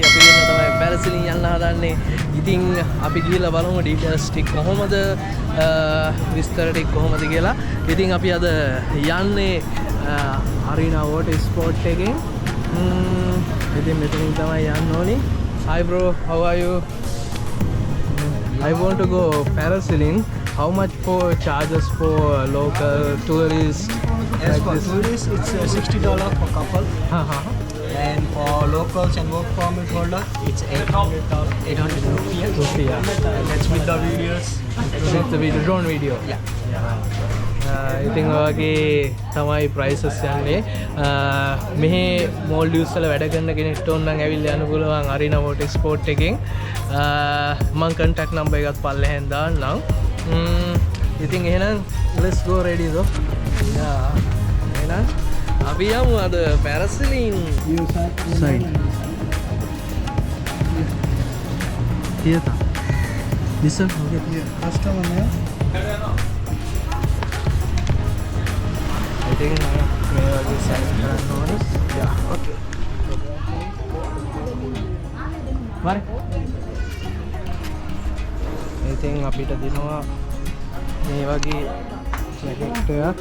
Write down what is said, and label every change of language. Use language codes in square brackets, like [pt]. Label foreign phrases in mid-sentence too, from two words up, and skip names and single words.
[si] අපි දෙන්න තමයි පැරසිලින් යන්න හදන්නේ. ඉතින් අපි ගිහලා බලමු ඩීටේල්ස් ටික කොහොමද, විස්තර ටික කොහොමද කියලා. ඉතින් අපි අද යන්නේ අරීනා වෝටර් ස්පෝර්ට් එකෙන්. ඉතින් මෙතනින් තමයි යන්න ඕනි. [en] Hi bro, how are you? I want to go parasailing. How much for charges for local tourists? As for tourists, it's $60 per couple. And for locals and work permit holder, it's 800 rupees. That's with the videos. With the video, drone video. Yeah. [si] ඉතින් ඔයගේ තමයි ප්‍රයිසස් යන්නේ. මෙහි මෝල්ඩිව්ස් වල වැඩ කරන කෙනෙක්ට ඕන නම් ඇවිල්ලා යන්න පුළුවන් අරීනා වෝටර් ස්පෝර්ට් එකෙන්. මම [en] contact number [si] එකත් පල්ලෙහෙන් දාන්නම්. ඉතින් එහෙනම් [en] let's go ready though. [si] එහෙනම් අපි යමු අද පැරසිලින් side. [en] Theater. This one okay. Yeah. Customer name. [si] ඉතින් මේ වගේ සයින් කරන්න ඕනේ. [en] yeah okay. [si] හරි. ඉතින් අපිට දෙනවා මේ වගේ ජැකට් එකක්.